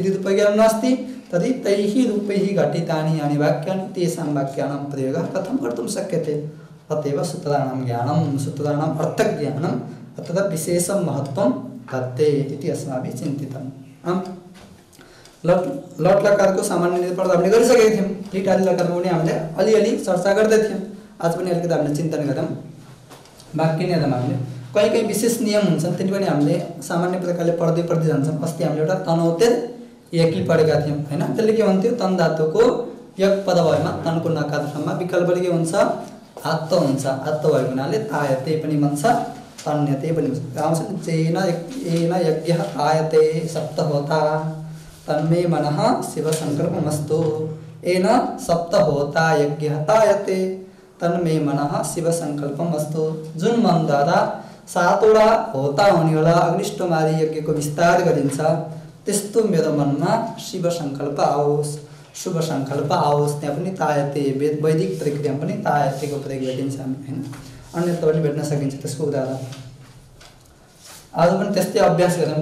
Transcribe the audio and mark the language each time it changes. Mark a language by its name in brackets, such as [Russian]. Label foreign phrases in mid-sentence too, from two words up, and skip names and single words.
[Sanskrit] यदि रूपज्ञानं नास्ति तर्हि तैः रूपैः घटितानि यानि वाक्यानि तेषां वाक्यानां प्रयोगः कथं कर्तुं शक्यते। अतएव सूत्राणां ज्ञानं सूत्राणाम् अर्थज्ञानम् अत्र विशेषं महत्त्वं दत्ते इति अस्माभिः चिन्तितम्। [Nepali] लट् लकार को सामान्य निरूपण हामीले गरिसकेका थियौँ। लिट आदि लकारमा पनि हामीले अलिअलि चर्चा गर्दै थियौँ। आज पनि अलिकति हामीले चिन्तन गरौँ। वाक्य निर्माण हामीले कहीँ विशेष नियम हुन्छन् तिनी पनि हामीले सामान्य प्रकारले पढ्दै जान्छौँ। अस्ति हामीले एउटा तनौतेर यकी पढेका थियौँ हैन। त्यसले के भन्थ्यो तन धातुको यक पद भएमा तनको नकार ठाउँमा विकल्पले के हुन्छ आत्त हुन्छ। आत्त भएको हुनाले तायते पनि भन्छ तन्यते पनि भन्छ। [Sanskrit] आउँछ जेन येन यज्ञः तायते सप्त होता तन्मे मनः शिव संकल्पमस्तु। येन सप्त होता यज्ञः तायते तन्मे मनः शिव संकल्पमस्तु। [Nepali] जुन मन द्वारा सातवटा होता हुनेवाला अग्निष्टमारी यज्ञको विस्तार गरिन्छ त्यस्तो मेरो मनमा [Sanskrit] शिव संकल्प [Nepali] आओस् शुभ संकल्प आओस्। त्यहाँ पनि तायते वैदिक प्रक्रियामा पनि तायतेको प्रयोग गरिन्छ हैन। अन्यत्र पनि भेट्न सकिन्छ त्यसको उदाहरण। आज पनि त्यस्तै अभ्यास गरौँ।